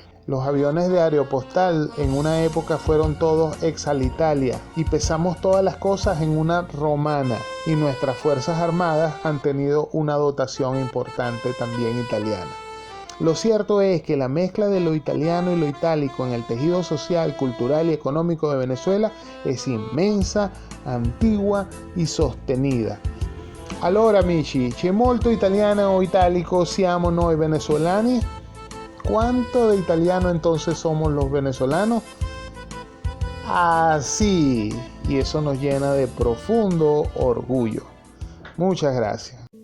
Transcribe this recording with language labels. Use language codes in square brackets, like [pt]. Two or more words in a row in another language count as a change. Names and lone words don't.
[es] Los aviones de Aeropostal en una época fueron todos ex Alitalia y pesamos todas las cosas en una romana, y nuestras fuerzas armadas han tenido una dotación importante también italiana. Lo cierto es que la mezcla de lo italiano y lo itálico en el tejido social, cultural y económico de Venezuela es inmensa, antigua y sostenida. [it] Allora amici, c'è molto italiano o italico siamo noi venezolani? [es] ¿Cuánto de italiano entonces somos los venezolanos? Así, y eso nos llena de profundo orgullo. Muchas gracias.